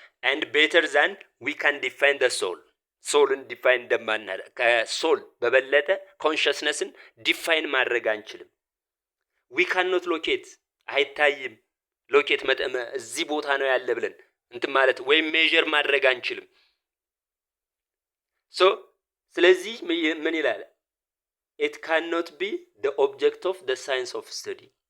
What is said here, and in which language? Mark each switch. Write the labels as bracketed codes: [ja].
[en] and better than we can define the soulን define [am] እንደማናደርግ ከሶል በበለጠ consciousnessን define ማድረግ አንችልም. [en] we cannot locate [am] አይታይም ሎኬት እዚህ ቦታ ነው ያለ ብለን እንትን ማለት ወይም ሜዠር ማድረግ አንችልም. ስለዚህ ምን ይላል? [en] it cannot be the object of the science of study.